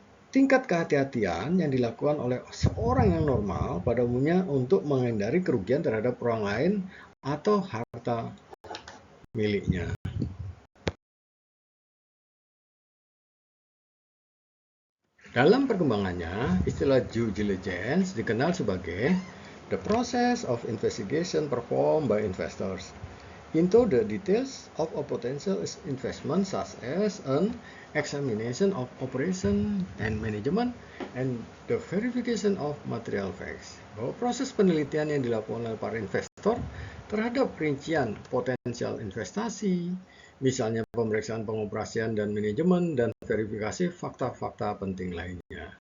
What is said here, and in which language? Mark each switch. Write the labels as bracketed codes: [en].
[id] tingkat kehati-hatian yang dilakukan oleh seorang yang normal pada umumnya untuk menghindari kerugian terhadap orang lain atau harta miliknya. Dalam perkembangannya, istilah [en] due diligence [id] dikenal sebagai [en] the process of investigation performed by investors into the details of a potential investment, such as an examination of operation and management and the verification of material facts. [id] Bahwa proses penelitian yang dilakukan oleh para investor terhadap rincian potensial investasi, misalnya pemeriksaan pengoperasian dan manajemen, dan verifikasi fakta-fakta penting lainnya.